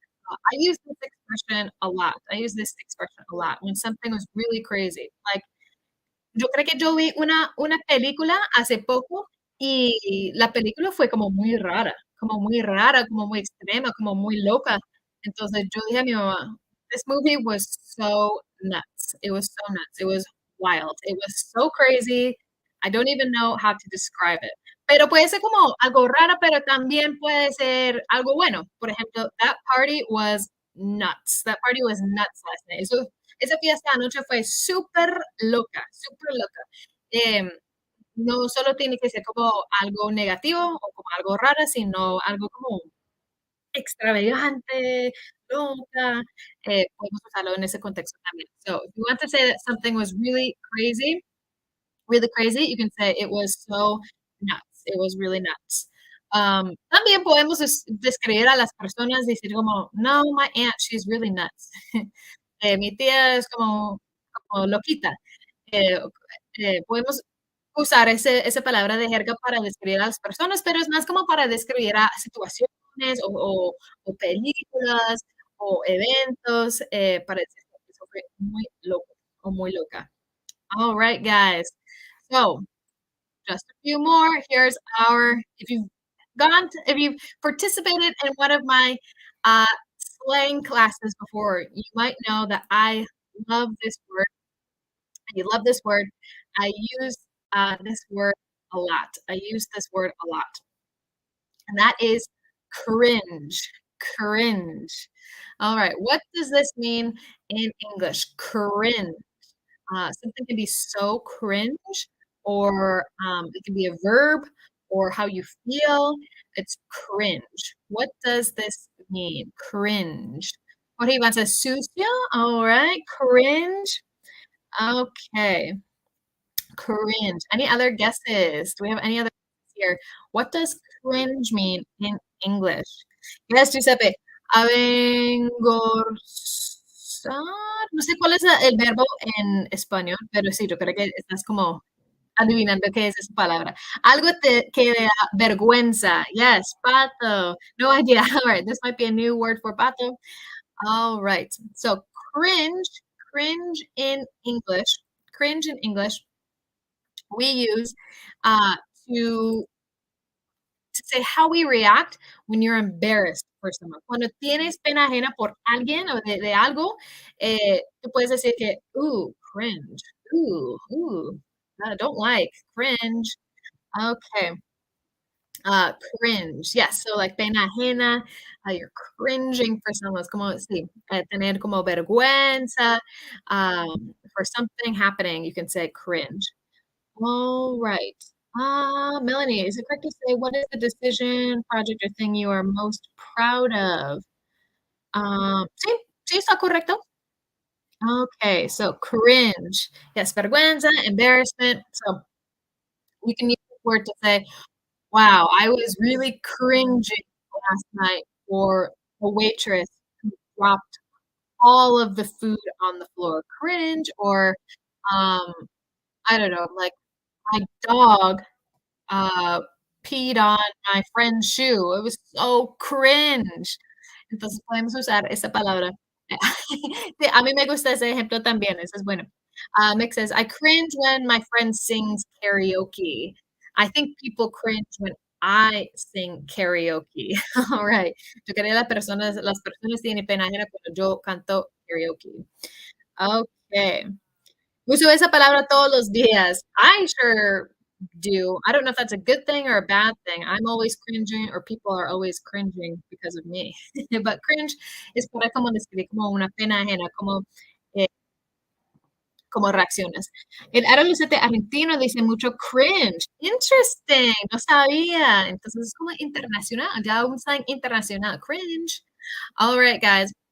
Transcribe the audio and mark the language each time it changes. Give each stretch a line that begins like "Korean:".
English: I use this expression a lot. I use this expression a lot when something was really crazy.
Spanish: Like, yo creo que yo vi una película hace poco y la película fue como muy rara, como muy extrema, como muy loca. Entonces yo dije a mi mamá,
English: this movie was so nuts. It was so nuts. It was wild. It was so crazy. I don't even know how to describe it.
Spanish: Pero puede ser como algo raro, pero también puede ser algo bueno. Por ejemplo,
English: that party was nuts. That party was nuts last night.
Spanish: Esa fiesta anoche fue súper loca. Em, no solo tiene que ser como algo negativo o como algo raro, sino algo como extravagante, loca, podemos usarlo en ese contexto también.
English: So, if you want to say that something was really crazy, you can say it was so nuts. It was really nuts.
Spanish: También podemos describir a las personas, decir como, no,
English: my aunt, she's really nuts.
Spanish: Mi tía es como loquita. Eh, podemos usar esa palabra de jerga para describir a las personas, pero es más como para describir a situaciones o películas o eventos, para decir que eso fue muy loco o muy loca.
English: All right, guys. So, just a few more. Here's our if you've participated in one of my uh, slang classes before, you might know that I love this word. I love this word. I use this word a lot. I use this word a lot, and that is cringe. Cringe. All right. What does this mean in English? Cringe. Something can be so cringe, or it can be a verb, or how you feel. It's cringe. What does this mean? Cringe. What he wants a sucio? All right. Cringe. Okay. Cringe. Any other guesses? Do we have any other guesses here? What does cringe mean in English? Yes, Giuseppe. Avergonzar.
Spanish: No sé cuál es el verbo en español, pero sí, yo creo que estás como adivinando qué es esa palabra. Algo que da vergüenza.
English: Yes, pato. No idea. All right, this might be a new word for pato. All right. So cringe, cringe in English we use uh, to to say how we react when you're embarrassed for someone.
Spanish: Cuando tienes pena ajena por alguien o de algo, tú puedes decir que, ooh, cringe,
English: ooh, I don't like, cringe. Okay, cringe, yes, so like pena ajena, you're cringing for someone,
Spanish: es como, sí, tener como vergüenza
English: for something happening, you can say cringe. All right. Melanie, is it correct to say what is the decision, project, or thing you are most proud of?
Spanish: Sí, sí, está correcto.
English: Okay, so cringe. Yes, vergüenza, embarrassment. So you can use this word to say, wow, I was really cringing last night for a waitress who dropped all of the food on the floor. Cringe, or um, I don't know, like my dog uh, peed on my friend's shoe. It was so cringe.
Spanish: Entonces podemos usar esa palabra. Sí, a mí me gusta ese ejemplo también, ese es bueno.
English: Mick says, I cringe when my friend sings karaoke. I think people cringe when I sing karaoke. All right.
Spanish: Yo creo que las personas tienen pena ajena cuando yo canto karaoke. Okay. Uso esa palabra todos los días.
English: I sure do. I don't know if that's a good thing or a bad thing. I'm always cringing or people are always cringing because of me.
Spanish: But cringe es para como describir como una pena ajena, eh, como reacciones. El Lucete argentino dice mucho cringe. Interesting, no sabía. Entonces es como internacional, ya un slang internacional. Cringe.
English: All right, guys.